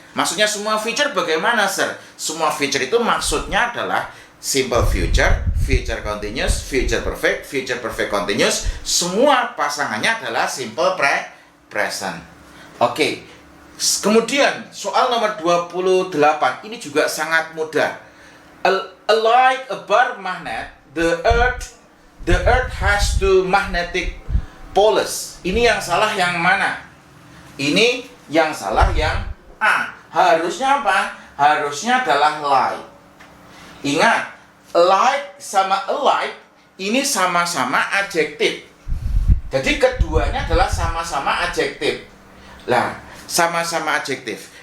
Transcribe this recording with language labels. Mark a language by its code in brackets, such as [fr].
[id] Maksudnya semua future bagaimana, sir? Semua future itu maksudnya adalah simple future, future continuous, future perfect continuous. Semua pasangannya adalah simple present. Oke. Kemudian soal nomor 28 ini juga sangat mudah. [en] Like a bar magnet, the earth has two magnetic poles. [id] Ini yang salah yang mana? Ini yang salah yang A. Harusnya apa? Harusnya adalah like. Ingat, like sama alike ini sama-sama adjektif. Jadi keduanya adalah sama-sama adjektif. Lah, sama-sama adjektif.